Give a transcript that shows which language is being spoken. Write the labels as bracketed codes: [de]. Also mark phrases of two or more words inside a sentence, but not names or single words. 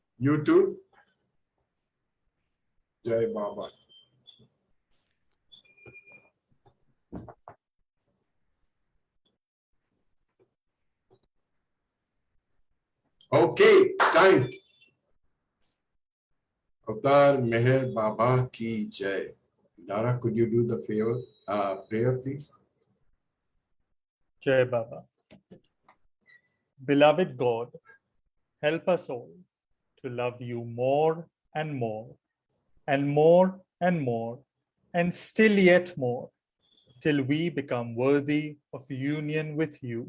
[en] You too. Jai Baba. Okay, time. [hi] Avtar Meher Baba ki Jai. [en] Lara, could you do the favor, prayer, please? Jai Baba. Beloved God, help us all to love you more and more, and more and more, and still yet more, till we become worthy of union with you.